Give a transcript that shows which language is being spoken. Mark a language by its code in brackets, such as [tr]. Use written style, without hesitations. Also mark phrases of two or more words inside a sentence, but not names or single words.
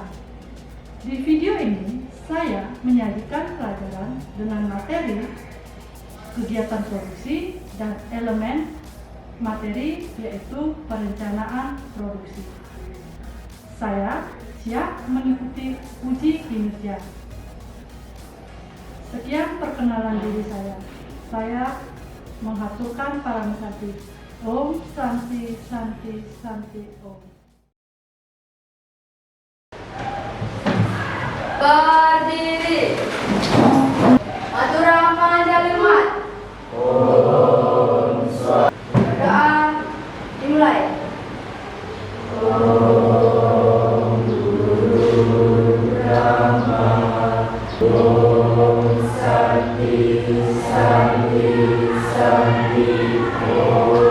[id] Di video ini saya menyajikan pelajaran dengan materi kegiatan produksi dan elemen materi yaitu perencanaan produksi. Saya siap mengikuti uji kinerja. Sekian perkenalan diri saya. Saya menghaturkan para santi. [sa] Om Santi Santi Santi Om. [id] Berdiri. Maturama Jalimat. [sa] Om Swa. [id] Berdoa dimulai. [sa] Om Guru Brahma. Om Santi Santi Santi Om.